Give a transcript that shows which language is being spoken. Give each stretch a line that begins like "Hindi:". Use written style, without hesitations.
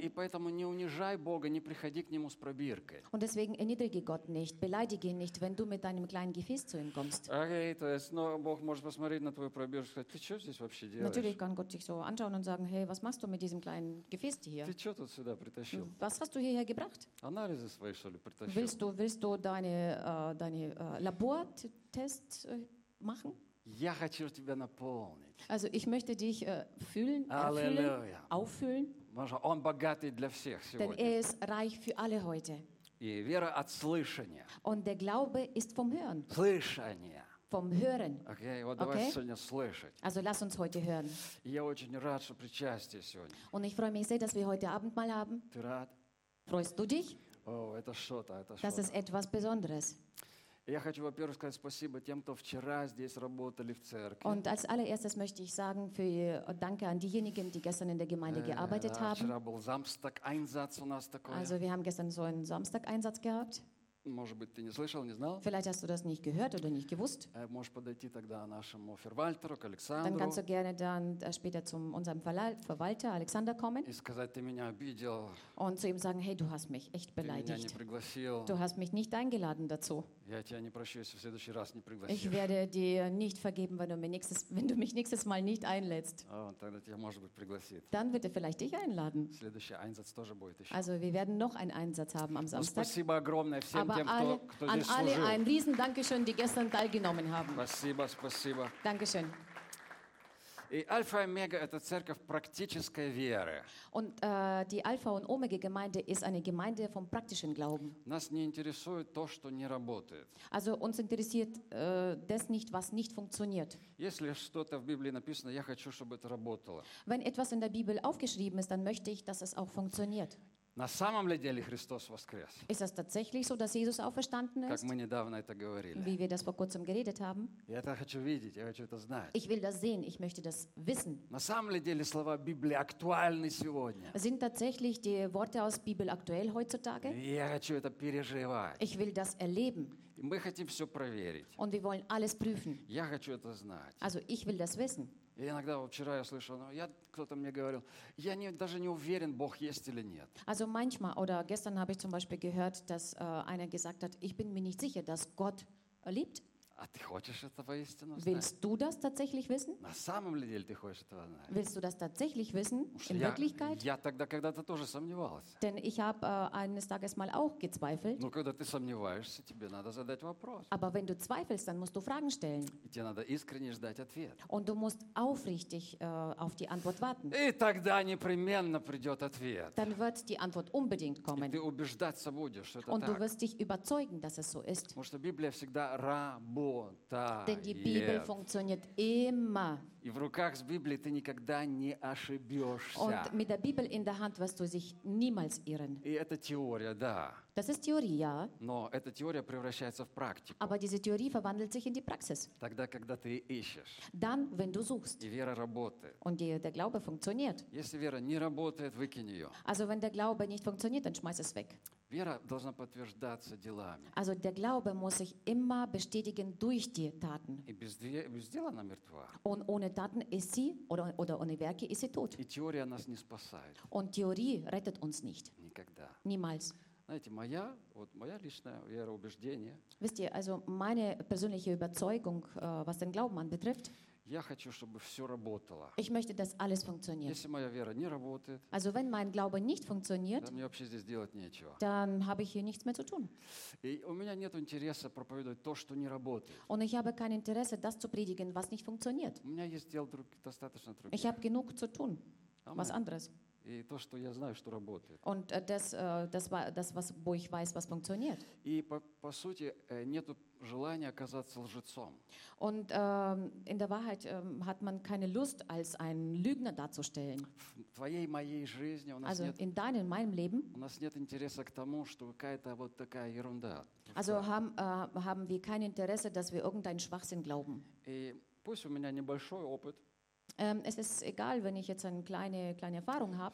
Russian: И поэтому не унижай Бога, не приходи к нему с пробиркой.
German: Und deswegen erniedrige Gott nicht, beleidige ihn nicht, wenn du mit deinem kleinen Gefäß zu ihm kommst.
Russian: Okay, то есть, но Бог может посмотреть на твою пробирку, сказать: Ты что здесь вообще делаешь?
German: Natürlich kann Gott dich so anschauen und sagen: Hey, was machst du mit diesem kleinen Gefäß hier?
Russian: Ты что тут сюда притащил?
German: Was hast du hierher gebracht?
Russian: Анализы свои, что ли, притащил?
German: Willst du deine Labortests machen?
Russian: Я хочу тебя наполнить.
German: Also ich möchte dich füllen, auffüllen.
Russian: Он богатый для всех сегодня.
German: Denn er ist reich für alle heute.
Russian: И вера от слышания.
German: Und der Glaube ist vom Hören.
Russian: Слышание.
German: Vom Hören.
Russian: Okay, вот давай сегодня слышать.
German: Also lass uns heute hören.
Russian: Я очень рад, что причастие сегодня.
German: Und ich freue mich sehr, dass wir heute Abend mal haben.
Russian: Ты рад?
German: Freust du dich?
Russian: Oh, это что-то, это что-то.
German: Das ist etwas Besonderes.
Russian: Я хочу, во-первых, сказать спасибо тем, кто вчера здесь работали в церкви.
German: Und als allererstes möchte ich sagen, für Danke an diejenigen, die gestern in der Gemeinde gearbeitet haben.
Russian: Вчера был Samstag-Einsatz у нас такой.
German: Also wir haben gestern so einen Samstag-Einsatz gehabt.
Russian: Может быть, ты не слышал, не знал?
German: Vielleicht hast du das nicht gehört oder nicht gewusst.
Russian: Можешь подойти тогда нашему Verwalter, к Александру.
German: Dann kannst du gerne dann später zu unserem Verwalter Alexander kommen.
Russian: И сказать: Ты меня обидел.
German: Und zu ihm sagen: Hey, du hast mich echt beleidigt.
Russian: Ты меня не пригласил.
German: Du hast mich nicht eingeladen dazu.
Russian: Я тебя не прощу, если в следующий раз не пригласишь.
German: Ich werde dir nicht vergeben, wenn du mich nächstes Mal nicht einlädst.
Russian: Тогда тебя, может быть, пригласит.
German: Dann wird er vielleicht dich einladen.
Russian: Следующий Einsatz тоже будет еще.
German: Also wir werden noch einen Einsatz haben am Samstag.
Russian: Спасибо огромное всем.
German: Aber an alle ein riesen Dankeschön, die gestern teilgenommen haben.
Russian: Спасибо, спасибо.
German: Dankeschön.
Russian: И Альфа и Омега – это церковь практической веры.
German: Und die Alpha und Omega Gemeinde ist eine Gemeinde vom praktischen Glauben.
Russian: Нас не интересует то, что не работает.
German: Also uns interessiert das nicht, was nicht funktioniert.
Russian: Если что-то в Библии написано, я хочу, чтобы это работало.
German: Wenn etwas in der Bibel aufgeschrieben ist, dann möchte ich, dass es auch funktioniert.
Russian: На самом ли деле Христос воскрес?
German: Ist das tatsächlich so, dass Jesus auferstanden ist?
Russian: Как мы недавно это говорили.
German: Wie wir das vor kurzem geredet haben.
Russian: Я это хочу видеть, я хочу это знать.
German: Ich will das sehen, ich möchte das wissen.
Russian: На самом ли деле слова Библии актуальны сегодня?
German: Sind tatsächlich die Worte aus Bibel aktuell heutzutage?
Russian: Я хочу это переживать.
German: Ich will das erleben.
Russian: И мы хотим все проверить.
German: Und wir wollen alles prüfen.
Russian: Я хочу это знать.
German: Also ich will das wissen.
Russian: И иногда вчера я слышал, но я кто-то мне говорил, я не, даже не уверен, Бог есть или нет.
German: Also manchmal oder gestern habe ich zum Beispiel gehört, dass einer gesagt hat, ich bin mir nicht sicher, dass Gott lebt.
Russian: А ты хочешь этого истину знать?
German: Willst du das tatsächlich wissen?
Russian: На самом деле ты хочешь этого знать?
German: Willst du das tatsächlich wissen? In Wirklichkeit?
Russian: Я тогда когда-то тоже сомневался.
German: Denn ich habe eines Tages mal auch gezweifelt.
Russian: Ну когда ты сомневаешься, тебе надо задать вопрос.
German: Aber wenn du zweifelst, dann musst du Fragen stellen.
Russian: И тебе надо искренне ждать ответ.
German: Und du musst aufrichtig auf die Antwort warten.
Russian: И тогда непременно придет ответ.
German: Dann wird die Antwort unbedingt kommen.
Russian: И ты убеждаться будешь, что это так.
German: Und du wirst dich überzeugen, dass es so ist.
Russian: Потому что Библия всегда работает.
German: Denn die Bibel funktioniert immer.
Russian: И в руках с Библией ты никогда не ошибешься.
German: Und mit der Bibel in der Hand wirst du dich niemals irren.
Russian: И это теория, да.
German: Das ist Theorie, ja.
Russian: Но эта теория превращается в практику.
German: Aber diese Theorie verwandelt sich in die Praxis.
Russian: Тогда, когда ты ищешь.
German: Dann, wenn du suchst.
Russian: И вера работает.
German: Und die, der Glaube funktioniert.
Russian: Если вера не работает, выкинь ее.
German: Also wenn der Glaube nicht funktioniert, dann schmeiß es weg.
Russian: Вера должна подтверждаться делами.
German: Also der Glaube muss sich immer bestätigen durch die Taten.
Russian: И без дела она мертва.
German: Und ohne Taten ist sie, oder ohne Werke ist sie tot.
Russian: И теория нас не спасает.
German: Und Theorie rettet uns nicht.
Russian: Никогда.
German: Niemals.
Russian: Знаете, моя, вот моя личная вера, убеждение.
German: Wisst ihr, also meine persönliche Überzeugung, was den Glauben anbetrifft.
Russian: Я хочу, чтобы все работало.
German: Ich möchte, dass alles funktioniert.
Russian: Если моя вера не работает.
German: Also wenn mein Glaube nicht funktioniert. Dann
Russian: мне вообще здесь делать нечего.
German: Dann habe ich hier nichts mehr zu tun.
Russian: И у меня нет интереса проповедовать то, что не работает.
German: Und ich habe kein Interesse, das zu predigen, was nicht funktioniert.
Russian: У меня есть дел достаточно других.
German: Ich habe genug zu tun. Amen. Was anderes.
Russian: И то, что я знаю, что работает.
German: Und das was, wo ich weiß, was funktioniert.
Russian: И по сути нету желания оказаться лжецом.
German: Und in der Wahrheit hat man keine Lust, als ein Lügner darzustellen.
Russian: В твоей моей жизни у нас
German: also
Russian: нет.
German: Also in deinem, meinem Leben.
Russian: У нас нет интереса к тому, что какая-то вот такая ерунда.
German: Also haben wir kein Interesse, dass wir irgendeinen Schwachsinn glauben.
Russian: И пусть у меня небольшой опыт.
German: Es ist egal, wenn ich jetzt eine kleine Erfahrung habe.